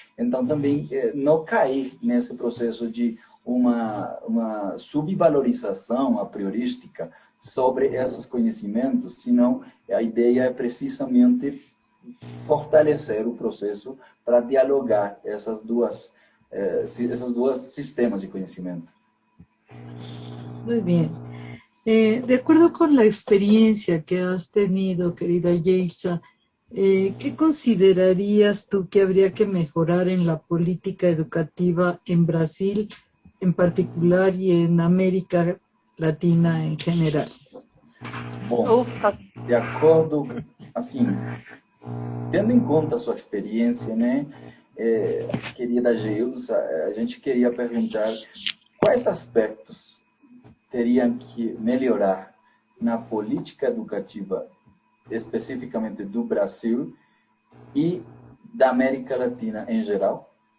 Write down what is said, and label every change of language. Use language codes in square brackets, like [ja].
[pt] Então, também não cair nesse processo de uma subvalorização a priorística sobre esses conhecimentos, senão a ideia é precisamente fortalecer o processo para dialogar esses dois sistemas de conhecimento. [es] Muy bien. De acuerdo con la experiencia que has tenido, querida Yeilsa, ¿qué considerarías tú que habría que mejorar en la política educativa en Brasil en particular y en América Latina en general? [pt] Bom, de acordo, assim, tendo em conta a sua experiência, né, querida Geilza, a gente queria perguntar quais aspectos teriam que melhorar na política educativa, especificamente do Brasil e da América Latina em geral?